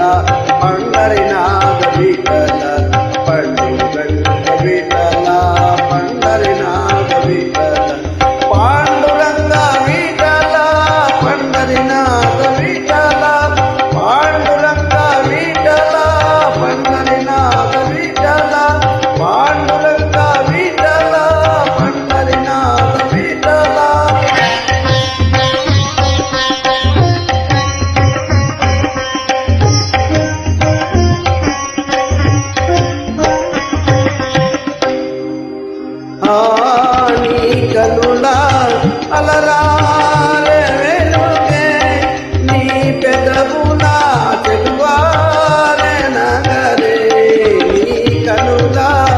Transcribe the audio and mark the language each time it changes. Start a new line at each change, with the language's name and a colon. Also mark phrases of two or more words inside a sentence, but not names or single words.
Marathi: पंढरीनाथ विठ्ठल पांडुरंग विठ्ठल पंढरीनाथ विठ्ठल पांडुरंग विठ्ठल पंढरीनाथ विठ्ठल पांडुरंग विठ्ठल पंढरीनाथ विठ्ठल पांडुरंग विठ्ठल पंढरीनाथ विठ्ठल
Telugu: కనులా అలరారే వెలుగే నీ పెదవులా తెలువారే నగరే నీ కనులా